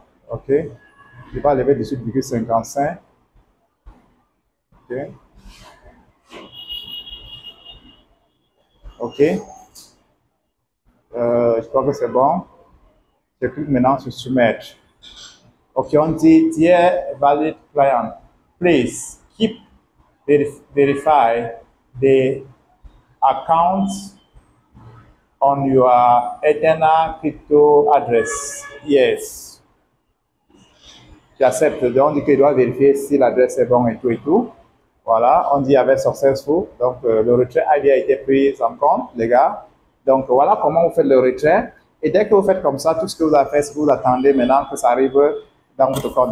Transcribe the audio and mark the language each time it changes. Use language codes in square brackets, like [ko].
[fr] OK. Je vais lever 18,55. OK. OK. Je crois que c'est bon. Je clique maintenant sur soumettre. [en] Ok, [fr] on dit, [en] dear valid client, please keep verify the account on your Ethena crypto address. [fr] Yes. J'accepte. Donc, on dit qu'il doit vérifier si l'adresse est bonne et tout et tout. Voilà, on dit avec successful. Donc, le retrait a bien été pris en compte, les gars. Donc, voilà comment vous faites le retrait. Et dès que vous faites comme ça, tout ce que vous avez fait, c'est que vous attendez maintenant que ça arrive dans votre compte.